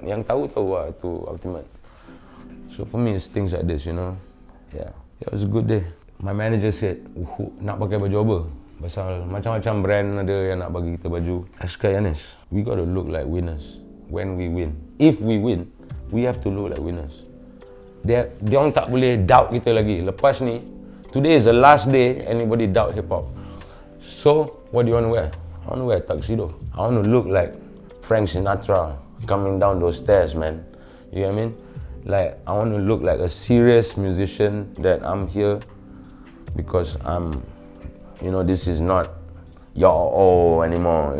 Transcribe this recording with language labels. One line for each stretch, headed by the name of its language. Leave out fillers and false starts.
Malay: Yang tahu lah tu Altimet.
English: So for me, it's things like this, you know. Yeah, it was a good day. My manager said,
Malay: nak pakai baju apa? Pasal macam-macam brand ada yang nak bagi kita baju. I cakap, Yanis,
English: we got to look like winners when we win. If we win, we have to look like winners.
Malay: Dia orang tak boleh doubt kita lagi. Lepas ni,
English: today is the last day anybody doubt hip-hop. So, what do you want to wear? I want to wear a tuxedo. I want to look like Frank Sinatra coming down those stairs, man. You get what I mean? Like, I want to look like a serious musician that I'm here because you know, this is not yo anymore.